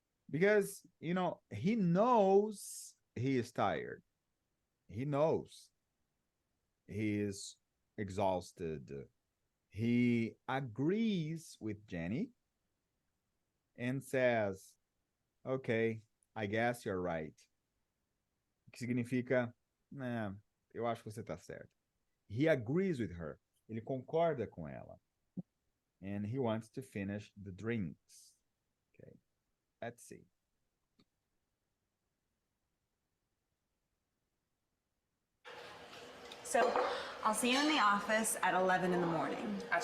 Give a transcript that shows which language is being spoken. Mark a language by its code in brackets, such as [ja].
[en] Because, you know, he knows he is tired. He knows he is exhausted. He agrees with Jenny and says, okay, I guess you're right. [pt] Que significa, eu acho que você tá certo. [en] He agrees with her. [pt] Ele concorda com ela. [en] And he wants to finish the drinks. Okay, let's see. So I'll see you in the office at 11 in the morning.